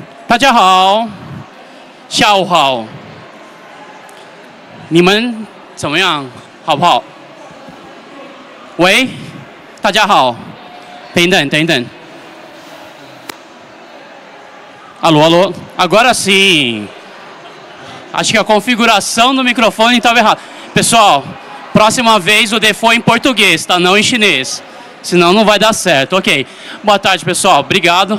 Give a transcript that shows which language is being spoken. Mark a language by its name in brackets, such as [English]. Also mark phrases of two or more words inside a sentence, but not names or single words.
[Chinese] 大家好，下午好，你们怎么样？好不好？喂，大家好，等等。 [Portuguese] Alô, alô. Agora sim. Acho que a configuração do microfone estava errada. Pessoal, próxima vez o default em português, tá? Não em chinês. Senão não vai dar certo. Ok. Boa tarde, pessoal. Obrigado.